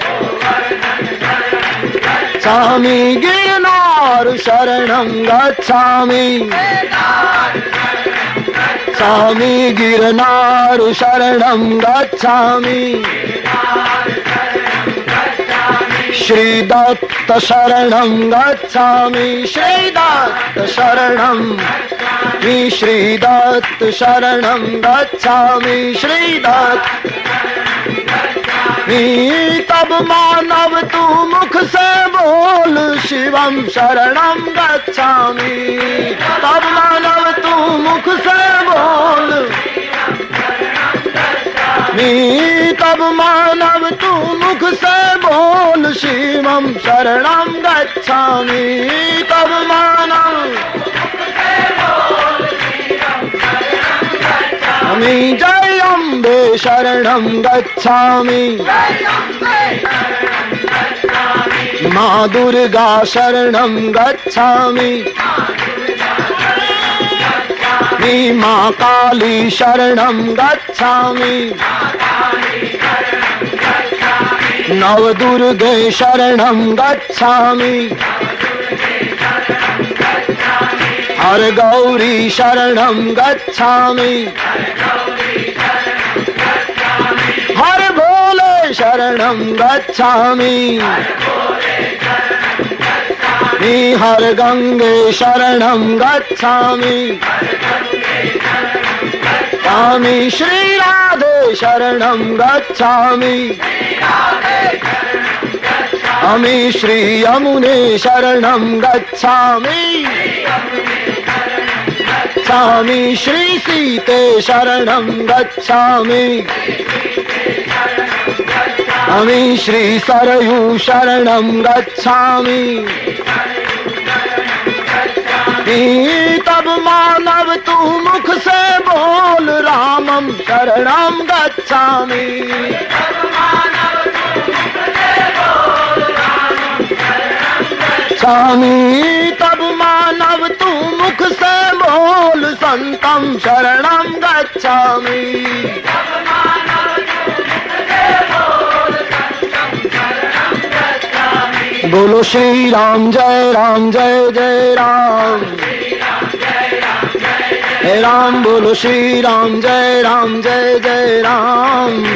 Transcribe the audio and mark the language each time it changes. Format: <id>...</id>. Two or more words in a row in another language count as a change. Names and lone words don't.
<sa>गच्छामि गिरनार शरणं गच्छामि गच्छामि गिरनार शरणं गच्छामि श्रीदत्त शरणं गच्छामि श्रीदत्त शरणं श्रीदत्त शरणं गच्छामि श्रीदत्त</sa> <hi>तब मानव तू मुख से बोल</hi> <sa>शिवम शरणं गच्छामि</sa> <hi>तब मानव तू मुख से बोल तब मानव तू मुख से बोल</hi> <sa>शिवम शरणं गच्छामि</sa> <hi>तब मानव</hi> <sa>जय अम्बे शरणं गच्छामि माँ दुर्गा शरणं गच्छामि माँ काली शरणं गच्छामि नवदुर्गे शरणं गच्छामि हर गौरी शरणं गच्छामि हर भोले शरणं गच्छामि हर गंगे शरणं गच्छामि श्री राधे शरणं गच्छामि श्री यमुने शरणं गच्छामि श्री सीते शरणं गच्छामि श्री सरयू शरणं गच्छामि</sa> <hi>तब मानव तू मुख से बोल</hi> <sa>रामं शरणं गच्छामि</sa> <hi>तब मानव तू मुख से बोल</hi> <sa>संतं शरणं गच्छामि</sa> <hi>बोलो श्री राम जय जय राम हे राम बोलो श्री राम जय जय राम</hi>